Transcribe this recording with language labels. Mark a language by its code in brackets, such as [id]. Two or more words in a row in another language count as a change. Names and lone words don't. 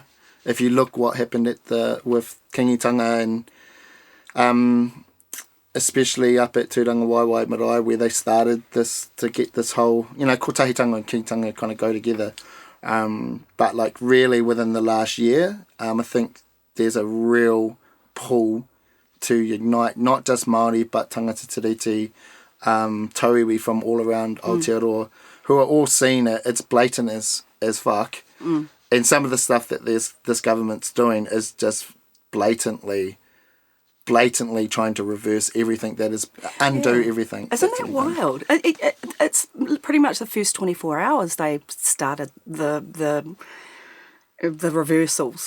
[en] If you look what happened with Kingitanga and especially up at Tūranga Waiwai Marae, where they started this to get this whole, kotahitanga and kingitanga kind of go together. But like really within the last year, I think there's a real pull to unite not just Māori but [mi] tangata tiriti, tauiwi [en] from all around Aotearoa, who are all seeing it. It's blatant as fuck. And some of the stuff that this government's doing is just blatantly trying to reverse everything that is, undo everything. Isn't that wild? It's pretty much the first 24 hours they started the reversals.